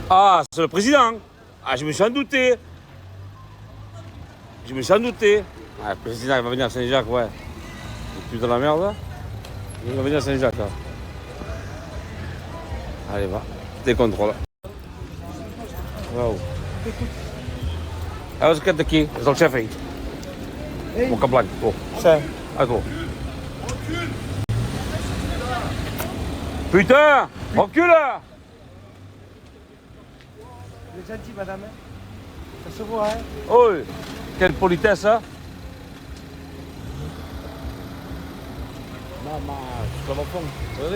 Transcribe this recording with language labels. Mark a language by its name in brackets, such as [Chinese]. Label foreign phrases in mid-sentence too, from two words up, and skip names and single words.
[French] Ah, c'est le président. Ah, je me suis en douté. Ah, le président, il va venir à Saint-Jacques, ouais. Il est plus dans la merde, là. Il va venir à Saint-Jacques, là. Allez, va. Des contrôles. Waouh. [Portuguese] Ah, você quer daqui? É o chefe aí. [French] Mon cablan. Oh. C'est. Attends. Putain! Recule! Vous êtes gentil, madame. Ça se voit, hein? Oh! Quelle politesse, hein? Maman, je suis fond. Regardez.